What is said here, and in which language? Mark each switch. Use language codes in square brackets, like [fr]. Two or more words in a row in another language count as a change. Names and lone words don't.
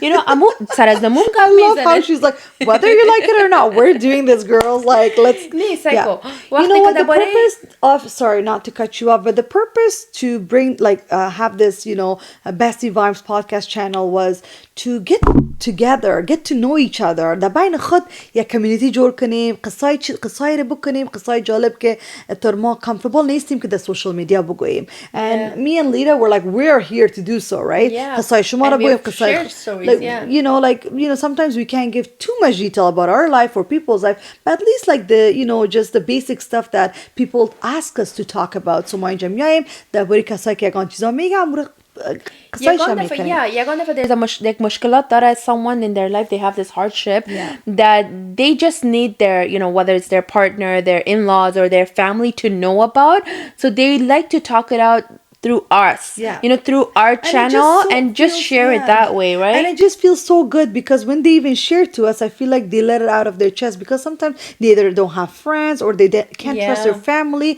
[en] I love how she's like, whether you like it or not, we're doing this, girls. Like, let's what the purpose of, sorry not to cut you off, but the purpose to bring have this Bestie Vibes podcast channel was to get together, get to know each other. [fa] ده بین خود یک کمیونیتی جور کنیم، قصای رو بکنیم، قصای جالب که تر ما comfortable نیستیم که در [en] social media [fa] بگوییم. [en] And me and Lita were like, we're here to do so, right? [fa] قصای شما رو بگویم، [en] قصای like, sometimes we can't give too much detail about our life or people's life, but at least like just the basic stuff that people ask us to talk about. [fa] So ما اینجا میاییم درباره کسایی که یگان چیزا میگم یگان دفعه [en] there's like [fa] مشکلات داره [en] someone in their life, they have this hardship that they just need their, whether it's their partner, their in-laws or their family to know about, so they like to talk it out through us, through our channel and just share it that way, right? And it just feels so good because when they even share to us, I feel like they let it out of their chest, because sometimes they either don't have friends or they can't trust their family.